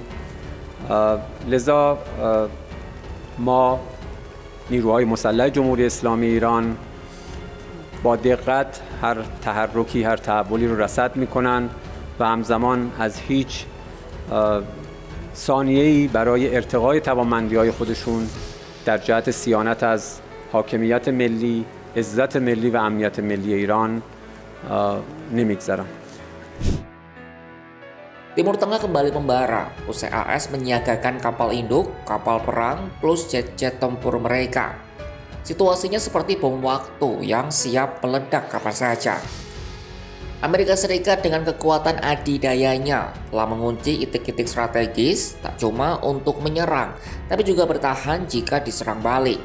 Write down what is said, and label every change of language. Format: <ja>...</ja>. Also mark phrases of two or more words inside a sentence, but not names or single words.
<fa>لذا ما نیروهای مسلح جمهوری اسلامی ایران با دقت هر تحرکی، هر تحولی رو رصد میکنن و همزمان از هیچ ثانیه‌ای برای ارتقای توانمندی‌های خودشون در جهت صیانت از حاکمیت ملی، عزت ملی و امنیت ملی ایران نمیگذرن.</fa> <id>Timur Tengah kembali membara usai AS menyiagakan kapal induk, kapal perang, plus jet-jet tempur mereka. Situasinya seperti bom waktu yang siap meledak kapan saja. Amerika Serikat dengan kekuatan adidayanya telah mengunci titik-titik strategis tak cuma untuk menyerang, tapi juga bertahan jika diserang balik.</id>